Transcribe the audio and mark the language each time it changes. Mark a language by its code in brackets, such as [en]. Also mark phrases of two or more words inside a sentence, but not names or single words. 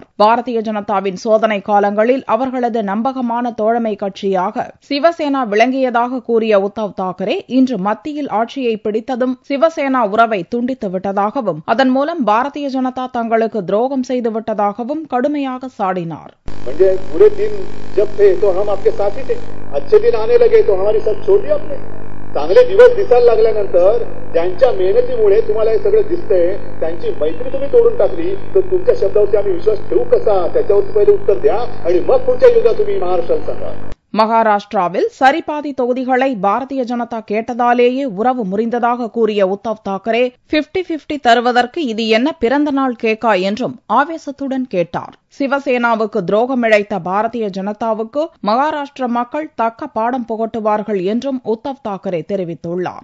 [ta] பாரதிய ஜனதாவின் சோதனை காலங்களில் அவர்களது நம்பகமான தோழமை கட்சியாக சிவசேனா விளங்கியதாக கூறிய உத்தவ் தாக்கரே இன்று மத்தியில் ஆட்சியை பிடித்ததும் சிவசேனா உறவை துண்டித்து விட்டதாகவும் அதன் மூலம் பாரதிய ஜனதா தங்களுக்கு துரோகம் செய்து விட்டதாகவும் கடுமையாக சாடினார். [mr] चांगले दिवस दिसायला लागल्यानंतर ज्यांच्या मेहनतीमुळे तुम्हाला हे सगळं दिसतंय त्यांची मैत्री तुम्ही तोडून टाकली, तर तुमच्या शब्दावरती आम्ही विश्वास ठेवू कसा, त्याच्यावरती पहिले उत्तर द्या आणि मग पुढच्या युद्धात तुम्ही महाराष्ट्राला सांगा. [ta] மகாராஷ்டிராவில் சரிபாதி தொகுதிகளை பாரதிய ஜனதா கேட்டதாலேயே உறவு முறிந்ததாக கூறிய உத்தவ் தாக்கரே 50-50 தருவதற்கு இது என்ன பிறந்த நாள் கேக்கா என்றும் ஆவேசத்துடன் கேட்டார். சிவசேனாவுக்கு துரோகம் இழைத்த பாரதிய ஜனதாவுக்கு மகாராஷ்டிர மக்கள் தக்க பாடம் புகட்டுவார்கள் என்றும் உத்தவ் தாக்கரே தெரிவித்துள்ளார்.